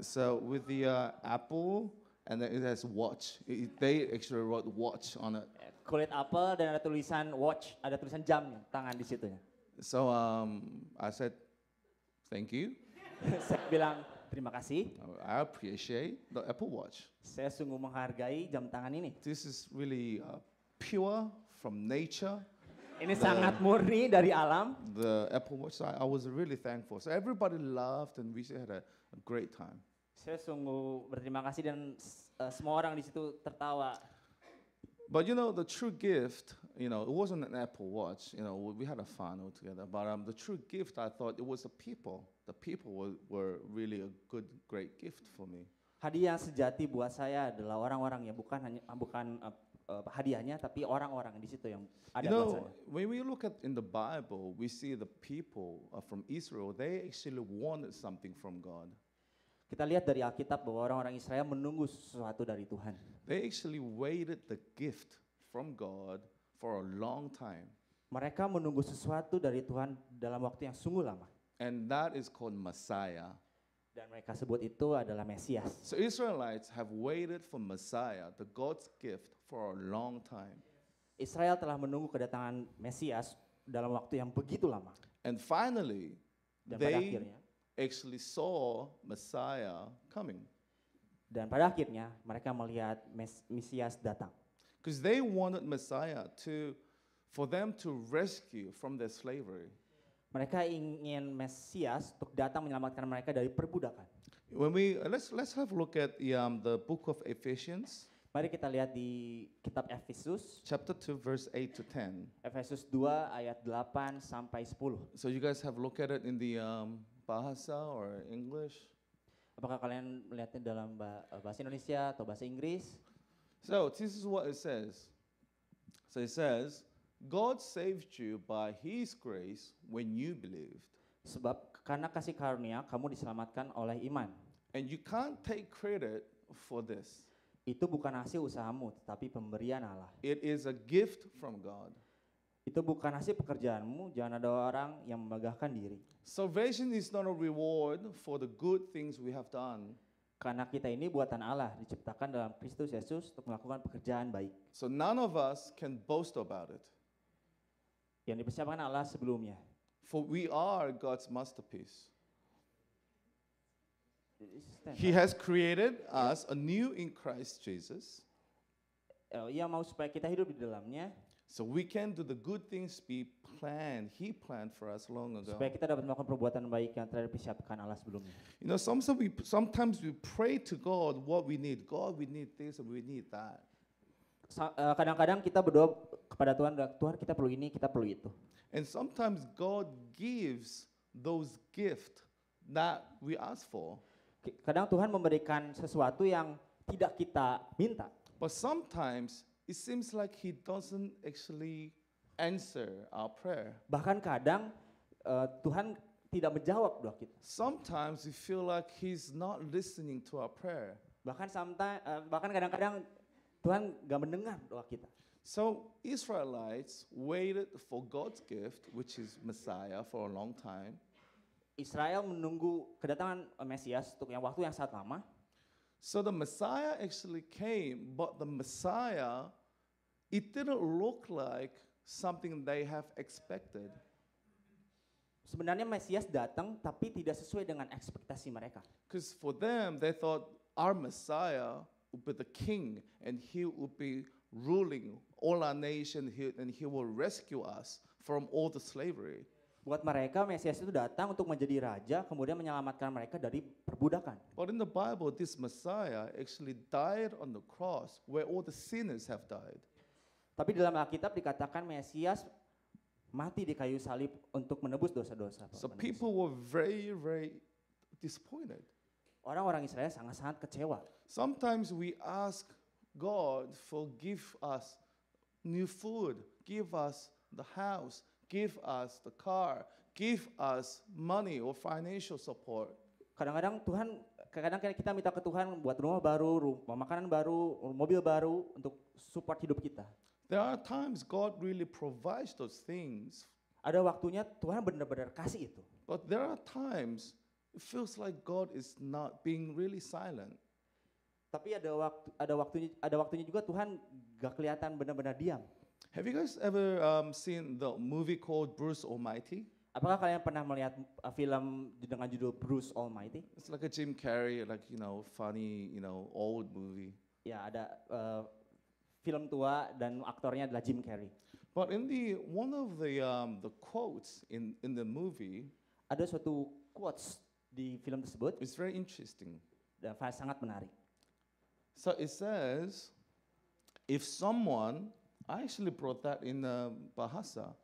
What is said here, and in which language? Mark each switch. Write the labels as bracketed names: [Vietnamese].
[English] So with the Apple, and then it has watch. They actually wrote watch on it. [Indonesian] Kulit apel dan ada tulisan watch, ada tulisan jam tangan di situ. [English] So I said, thank you. [Indonesian] Saya bilang terima kasih. [English] I appreciate the Apple Watch. [Indonesian] Saya sungguh menghargai jam tangan ini. [English] This is really pure from nature. [Indonesian] Ini sangat murni dari alam. [English] The Apple Watch, I was really thankful. So everybody laughed and we had a great time. [Indonesian] Saya sungguh berterima kasih dan semua orang di situ tertawa. [English] But you know, the true gift, you know, it wasn't an Apple Watch. You know, we had a fun all together. But the true gift, I thought it was the people. The people were really a good, great gift for me. [Indonesian] Hadiah yang sejati buat saya adalah orang-orang, ya bukan hadiahnya, tapi orang-orang di situ yang ada [English] You [Indonesian] buat [English] know, [Indonesian] saya. [English] when we look at in the Bible, we see the people from Israel. They actually wanted something from God. [Indonesian] Kita lihat dari Alkitab bahwa orang-orang Israel menunggu sesuatu dari Tuhan. [English] They actually waited the gift from God for a long time. [Indonesian] Mereka menunggu sesuatu dari Tuhan dalam waktu yang sungguh lama. [English] And that is called Messiah. [Indonesian] Dan mereka sebut itu adalah Mesias. [English] So Israelites have waited for Messiah, the God's gift, for a long time. [Indonesian] Israel telah menunggu kedatangan Mesias dalam waktu yang begitu lama. [English] And finally, [Indonesian] Dan pada akhirnya, [English] actually saw Messiah coming. [Indonesian] dan pada akhirnya mereka melihat Mesias datang. [English] Because they wanted Messiah for them to rescue from their slavery. [Indonesian] Mereka ingin Mesias untuk datang menyelamatkan mereka dari perbudakan. [English] When let's have a look at the book of Ephesians, [Indonesian] Mari kita lihat di kitab Efesus, [English] chapter 2, verse 8 to 10. [Indonesian] Efesus 2 ayat 8 sampai 10. [English] So you guys have a look at it in the Bahasa or English. [Indonesian] Apakah kalian melihatnya dalam bahasa Indonesia atau bahasa Inggris? [English] So this is what it says. So it says, God saved you by His grace when you believed. [Indonesian] Sebab karena kasih karunia kamu diselamatkan oleh iman. [English] And you can't take credit for this. [Indonesian] Itu bukan hasil usahamu, tetapi pemberian Allah. [English] It is a gift from God. [Indonesian] Itu bukan hasil pekerjaanmu, jangan ada orang yang membanggakan diri. [English] Salvation is not a reward for the good things we have done. [Indonesian] Karena kita ini buatan Allah, diciptakan dalam Kristus Yesus untuk melakukan pekerjaan baik. [English] So none of us can boast about it. [Indonesian] Yang dipersiapkan Allah sebelumnya. [English] For we are God's masterpiece. He has created us anew in Christ Jesus. [Indonesian] Ia mau supaya kita hidup di dalamnya, [English] So we can do the good things He planned for us long ago. [Indonesian] supaya kita dapat melakukan perbuatan baik yang telah dipersiapkan Allah sebelumnya. [English] You know, sometimes we pray to God what we need. God, we need this and we need that. [Indonesian] Kadang-kadang kita berdoa kepada Tuhan, Tuhan kita perlu ini, kita perlu itu. [English] And sometimes God gives those gifts that we ask for. [Indonesian] Kadang Tuhan memberikan sesuatu yang tidak kita minta. [English] But sometimes it seems like He doesn't actually answer our prayer. [Indonesian] Bahkan kadang Tuhan tidak menjawab doa kita. [English] Sometimes we feel like He's not listening to our prayer. [Indonesian] Bahkan kadang-kadang Tuhan gak mendengar doa kita. [English] So Israelites waited for God's gift, which is Messiah, for a long time. [Indonesian] Israel menunggu kedatangan Mesias untuk waktu yang sangat lama. [English] So the Messiah actually came, but the Messiah, it didn't look like something they have expected. [Indonesian] Sebenarnya Mesias datang tapi tidak sesuai dengan ekspektasi mereka. [English] Because for them, they thought our Messiah would be the king and He would be ruling all our nation and He will rescue us from all the slavery. [Indonesian] Buat mereka Mesias itu datang untuk menjadi raja, kemudian menyelamatkan mereka dari perbudakan. [English] But in the Bible, this Messiah actually died on the cross where all the sinners have died. [Indonesian] Tapi dalam Alkitab dikatakan Mesias mati di kayu salib untuk menebus dosa-dosa. [English] So people were very, very disappointed. [Indonesian] Orang-orang Israel sangat-sangat kecewa. [English] Sometimes we ask God for give us new food, give us the house, give us the car, give us money or financial support. [Indonesian] Kadang-kadang kita minta ke Tuhan buat rumah baru, makanan baru, mobil baru untuk support hidup kita. [English] There are times God really provides those things. [Indonesian] Ada waktunya Tuhan benar-benar kasih itu. [English] But there are times it feels like God is not being really silent. [Indonesian] Tapi ada waktunya juga Tuhan gak kelihatan benar-benar diam. [English] Have you guys ever seen the movie called Bruce Almighty? [Indonesian] Apakah kalian pernah melihat film dengan judul Bruce Almighty? [English] It's like a Jim Carrey, funny, old movie. [Indonesian] Ya, ada film tua dan aktornya adalah Jim Carrey. [English] But in one of the quotes in the movie, [Indonesian] ada suatu quotes di film tersebut [English] it's very interesting. [Indonesian] dan sangat menarik. [English] So it says, if someone, I actually brought that in Bahasa.